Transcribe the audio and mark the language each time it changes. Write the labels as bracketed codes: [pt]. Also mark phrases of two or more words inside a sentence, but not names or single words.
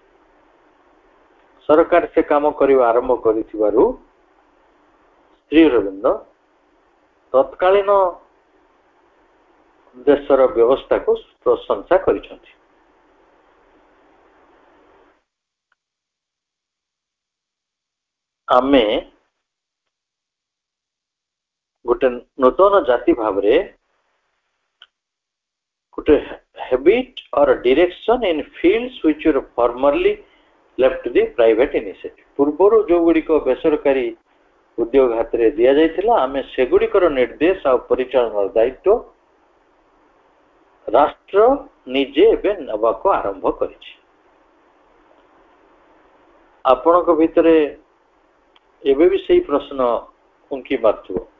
[or] ସରକାର ସେ କାମ କରିବା ଆରମ୍ଭ କରିଥିବାରୁ ଶ୍ରୀ ଅରବିନ୍ଦ ତତ୍କାଳୀନ ଦେଶର ବ୍ୟବସ୍ଥାକୁ ପ୍ରଶଂସା କରିଛନ୍ତି ଆମେ ଗୋଟେ ନୂତନ ଜାତି ଭାବରେ ଗୋଟେ [en] habit or a direction in fields which were formerly left to the private initiative [or] ପୂର୍ବରୁ ଯୋଉ ଗୁଡ଼ିକ ବେସରକାରୀ ଉଦ୍ୟୋଗ ହାତରେ ଦିଆଯାଇଥିଲା ଆମେ ସେଗୁଡ଼ିକର ନିର୍ଦ୍ଦେଶ ଆଉ ପରିଚାଳନାର ଦାୟିତ୍ୱ ରାଷ୍ଟ୍ର ନିଜେ ଏବେ ନେବାକୁ ଆରମ୍ଭ କରିଛି ଆପଣଙ୍କ ଭିତରେ ଏବେ ବି ସେଇ ପ୍ରଶ୍ନ ଉଙ୍କି ମାରୁଥିବ